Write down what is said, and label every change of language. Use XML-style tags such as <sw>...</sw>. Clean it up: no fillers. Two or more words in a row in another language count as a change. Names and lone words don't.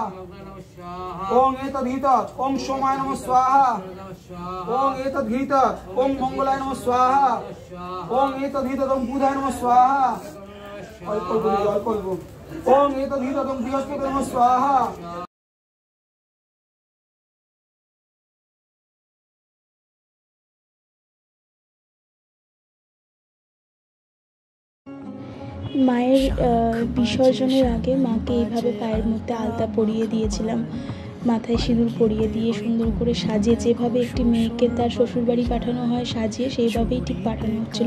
<sa>ओम एतद्धित ओम सोमाय नमः स्वाहा। ओम एतद्धित ओम मंगलाय नमः स्वाहा। ओम एतद्धित ओम बुधाय नमः स्वाहा। ओम एतद्धित ओम बृहस्पति नमः स्वाहा।</sa> <bn>মায়ের বিসর্জনের আগে মাকে এইভাবে পায়ের মধ্যে আলতা পরিয়ে দিয়েছিলাম, মাথায় সিঁদুর পরিয়ে দিয়ে সুন্দর করে সাজিয়ে, যেভাবে একটি মেয়েকে তার শ্বশুরবাড়ি পাঠানো হয় সাজিয়ে, সেইভাবেই ঠিক পাঠানো হচ্ছিলো।</bn>